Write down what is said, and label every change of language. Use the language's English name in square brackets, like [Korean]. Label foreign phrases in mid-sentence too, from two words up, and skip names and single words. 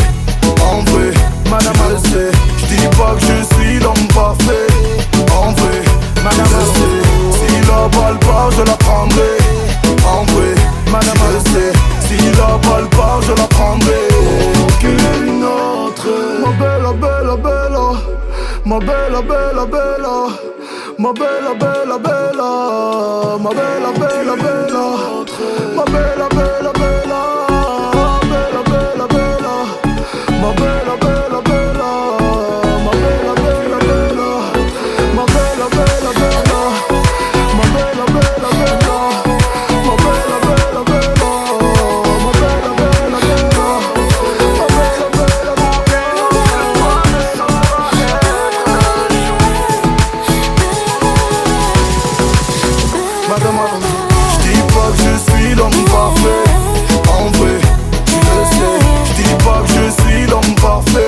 [French] En vrai, Madame le sait. J'dis pas que je suis l'homme parfait. En vrai, Madame le sait. Si la balle part, je la prendrai. En vrai, Madame le sait. Si la balle part, je la prendrai. Aucune autre. [Italian] Ma bella, bella, bella. Ma bella, bella, bella. Ma bella, bella, bella. Ma bella, bella, bella. Ma bella, bella, bella. Bella, bella, bella. Ma bella, bella, bella. Ma bella, bella, bella. Ma bella, bella, bella. Ma bella, bella, bella. Ma bella, bella, bella. Ma bella, bella, bella. Ma bella, bella, [French] Madame Alonso. J'dis pas que je suis l'homme parfait. En vrai, tu le sais. J'dis pas que je suis l'homme parfait.